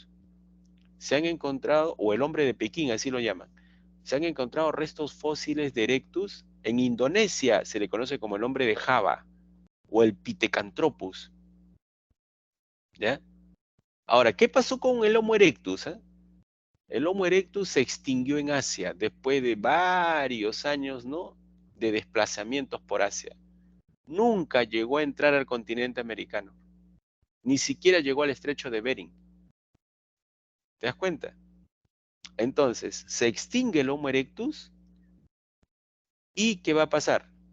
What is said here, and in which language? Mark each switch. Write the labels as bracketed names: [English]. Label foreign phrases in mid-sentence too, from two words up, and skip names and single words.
[Spanish] Se han encontrado, o el hombre de Pekín, así lo llaman. Se han encontrado restos fósiles de erectus en Indonesia, se le conoce como el hombre de Java, o el Pithecanthropus. ¿Ya? Ahora, ¿qué pasó con el Homo erectus? El Homo erectus se extinguió en Asia después de varios años, ¿no?, de desplazamientos por Asia. Nunca llegó a entrar al continente americano. Ni siquiera llegó al estrecho de Bering. ¿Te das cuenta? Entonces, se extingue el Homo erectus y ¿qué va a pasar?